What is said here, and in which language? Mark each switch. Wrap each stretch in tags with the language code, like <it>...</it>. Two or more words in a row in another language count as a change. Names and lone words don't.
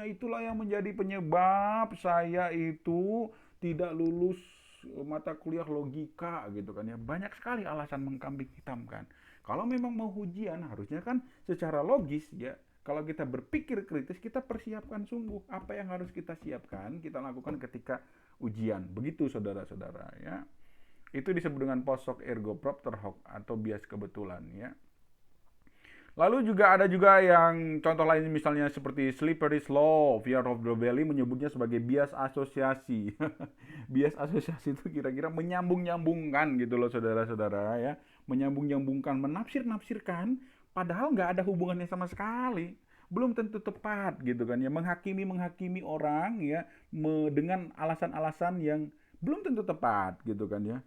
<id>Itulah yang menjadi penyebab saya itu tidak lulus mata kuliah logika gitu kan ya. Banyak sekali alasan mengkambing hitamkan. Kalau memang mau ujian harusnya kan secara logis ya. Kalau kita berpikir kritis, kita persiapkan sungguh apa yang harus kita siapkan, kita lakukan ketika ujian. Begitu saudara-saudara ya. Itu disebut dengan</id> <la>post hoc ergo propter hoc</la> <id>atau bias kebetulan ya. Lalu juga ada juga yang contoh lain misalnya seperti</id> <en>slippery slope, fear of the valley</en> <id>menyebutnya sebagai bias asosiasi. Bias asosiasi itu kira-kira menyambung-nyambungkan gitu loh saudara-saudara ya. Menyambung-nyambungkan, menafsir-nafsirkan padahal nggak ada hubungannya sama sekali. Belum tentu tepat gitu kan ya. Menghakimi orang ya dengan alasan-alasan yang belum tentu tepat gitu kan ya.</id>